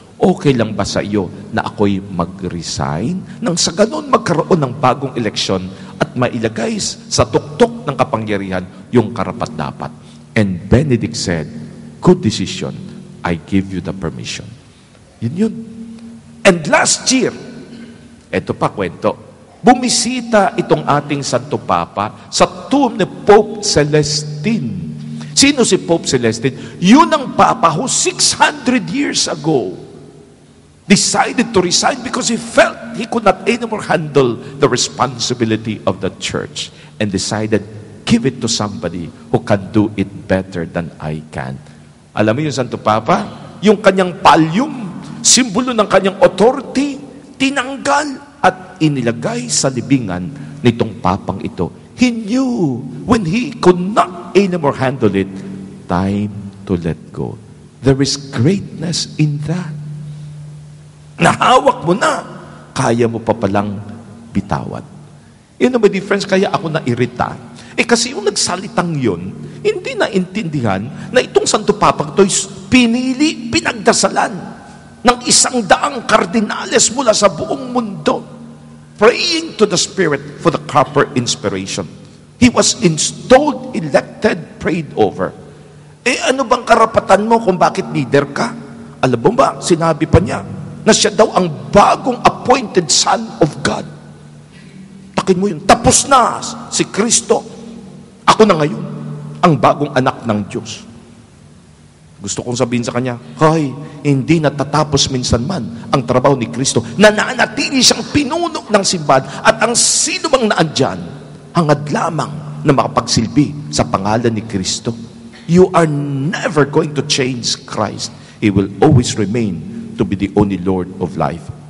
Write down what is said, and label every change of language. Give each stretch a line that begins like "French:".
Filipino: Okay lang ba sa iyo na ako'y mag-resign? Nang sa ganun magkaroon ng bagong eleksyon at mailagay sa tuktok ng kapangyarihan yung karapat-dapat.
English: And Benedict said, good decision. I give you the permission.
Filipino: Yun.
English: And last year,
Filipino: eto pa kwento, bumisita itong ating Santo Papa sa tomb ni Pope Celestine. Sino si Pope Celestine? Yun ang Papa
English: who 600 years ago decided to resign because he felt he could not anymore handle the responsibility of the church and decided, give it to somebody who can do it better than I can.
Filipino: Alam mo yung Santo Papa? Yung kanyang pallium, simbolo ng kanyang authority, tinanggal at inilagay sa libingan nitong papang ito.
English: He knew when he could not anymore handle it, time to let go. There is greatness in that.
Filipino: Nahawak mo na, kaya mo pa palang bitawan. Yun ang difference, kaya ako nairita. Kasi yung nagsalitang yun, hindi naintindihan na itong Santo Papa ito pinili, pinagdasalan ng 100 kardinales mula sa buong mundo,
English: praying to the Spirit for the proper inspiration. He was installed, elected, prayed over.
Filipino: Ano bang karapatan mo kung bakit leader ka? Alam mo ba, sinabi pa niya na siya daw ang bagong appointed Son of God. Takin mo yun, tapos na si Kristo. Ako na ngayon, ang bagong anak ng Diyos. Gusto kong sabihin sa kanya, hindi natatapos minsan man ang trabaho ni Kristo. Nananatili siyang pinuno ng simbahan at ang sino bang naandyan, hangad lamang na makapagsilbi sa pangalan ni Kristo.
English: You are never going to change Christ. He will always remain to be the only Lord of life.